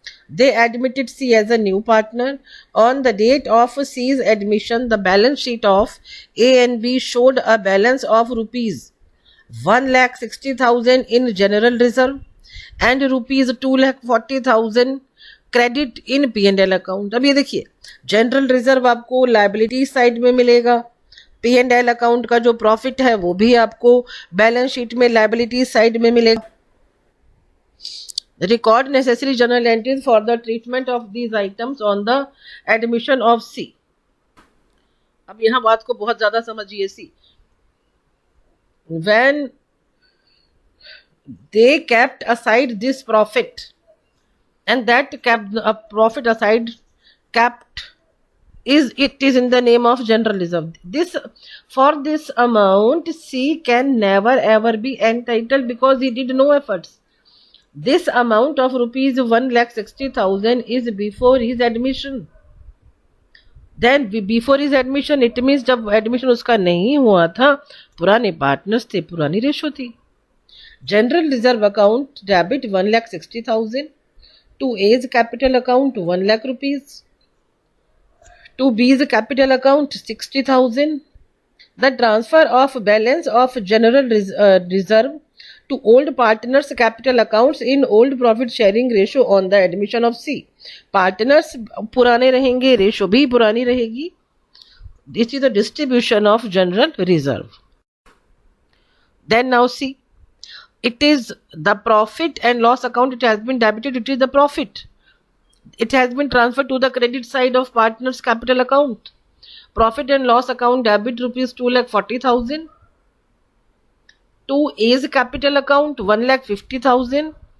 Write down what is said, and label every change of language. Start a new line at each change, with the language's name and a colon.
English: They admitted C as a new partner. On the date of C's admission, the balance sheet of A and B showed a balance of rupees 1,60,000 in general reserve and rupees 2,40,000 credit in P&L account.
Hindi: अब ये देखिए, general reserve आपको liability side में मिलेगा, P&L account का जो profit है वो भी आपको बैलेंस शीट में लाइबिलिटी साइड में मिलेगा.
English: Record necessary journal entries for the treatment of these items on the admission of C.
Hindi: अब यहाँ बात को बहुत ज्यादा समझिए.
English: C, when they kept aside this profit and that kept a profit aside kept is in the name of general reserve. For this amount C can never ever be entitled because he did no efforts. This amount of rupees 1,60,000 is before his admission. Then before his admission, it means
Hindi: जब admission उसका नहीं हुआ था, पुराने partners थे, पुरानी ratio थी.
English: General reserve account debit 1,60,000 to A's capital account 1 lakh rupees, to B's capital account 60,000. The transfer of balance of general reserve to old partners capital accounts in old profit sharing ratio on the admission of C.
Hindi: Partners पुराने रहेंगे, ratio भी पुरानी रहेगी.
English: This is the distribution of general reserve. Then now see, it is the profit and loss account, it has been debited, it is the profit. It has been transferred to the credit side of partners capital account. Profit and loss account debit rupees 2,40,000. To A's capital account 1,50,000.